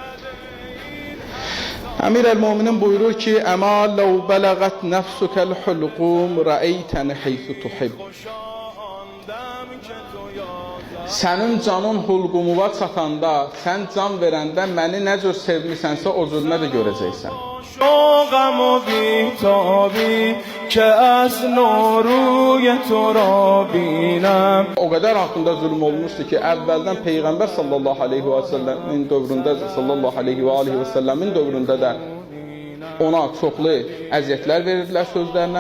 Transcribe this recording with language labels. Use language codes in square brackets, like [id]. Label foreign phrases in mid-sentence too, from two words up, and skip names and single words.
[az] Əmir-əl-Müminin buyurur ki, [ar] أما لو بلغت نفسك الحلقوم رأيتني حيث تحب. [az] Sənin canın hulqumuva çatanda, sən can verəndə məni nə cür sevmisənsə o cürünə də görəcəksən. [fa] شوقم و بی‌تابی که از نوروی تو را بینم. [az] O qədər haqqında zülm olmuşdu ki, əvvəldən Peyğəmbər [ar] صلى الله عليه وسلم [az] dövründə, [ar] صلى الله عليه وآله وسلم [az] dövründə də ona çoxlu əziyyətlər verirdilər sözlərindən.